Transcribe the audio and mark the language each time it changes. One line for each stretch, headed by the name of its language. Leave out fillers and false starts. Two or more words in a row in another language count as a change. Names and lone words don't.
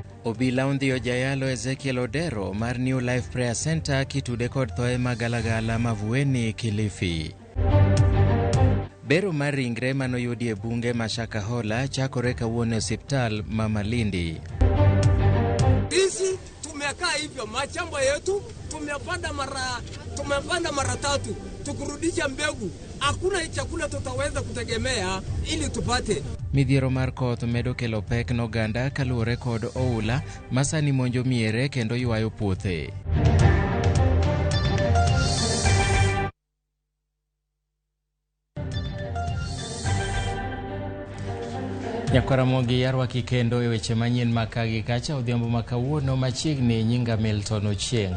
Luo (Kenya and Tanzania): Obila ondhiyo jayalo Ezekiel Odero mar New Life Prayer Center kitude kod thoe magalagala Mavueni Kilifi. Bero mar ringre manoyudi e bunge ma Shakahola chakore kawuono osiptal ma Malindi.
Swahili: Sisi tumekaa hivyo machamba yetu tumepanda mara 3 tukurudisha mbegu. Hakuna chakula tutaweza kutegemea ili tupate.
Luo (Kenya and Tanzania): Midhiero mar koth medo kelo pek n'oganda kaluwore kod oula masani monjo miere kendo ywayo puothe. Ramogi yarwaki kendo e weche manyien makagi kacha odhiambo makawuono machiegni nyinga Milton Ochieng.